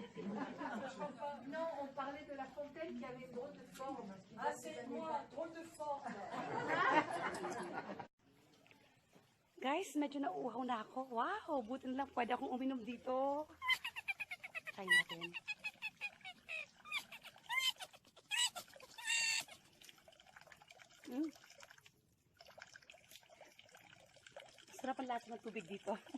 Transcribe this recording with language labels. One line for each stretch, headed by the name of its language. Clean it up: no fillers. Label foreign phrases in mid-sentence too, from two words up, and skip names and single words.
French: Non, on parlait de la fontaine qui avait une drôle de forme. Ah, c'est moi, drôle de forme.
Filipino: Guys, medyo nauuhaw na ako. Wow, buti na lang pwede akong uminom dito. Try natin. Sarap ang lasa ng tubig dito.